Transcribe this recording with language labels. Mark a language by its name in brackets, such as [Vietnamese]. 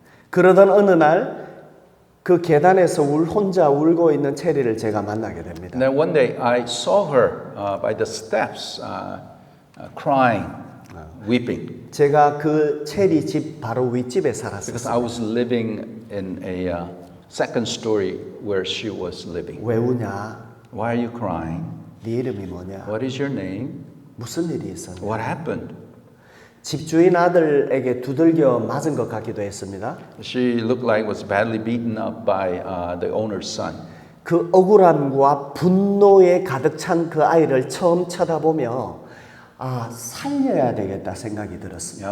[Korean] 그러던 어느 날 그 계단에서 혼자 울고 있는 체리를 제가 만나게 됩니다. [English] then one day I saw her by the steps, crying, weeping, [Korean] 제가 그 체리 집 바로 윗집에 [English] because [Korean] 살았어요. [English] I was living in a second story where she was living. [Korean] 왜 우냐? [English] Why are you crying? [Korean] 네 이름이 뭐냐? [English] What is your name? [Korean] 무슨 일이 있었냐? [English] What happened? [Korean] 집주인 아들에게 두들겨 맞은 것 같기도 했습니다. [English] She looked like was badly beaten up by the owner's son. [Korean] 그 억울함과 분노에 가득 찬 그 아이를 처음 쳐다보며 아 살려야 되겠다 생각이 들었습니다.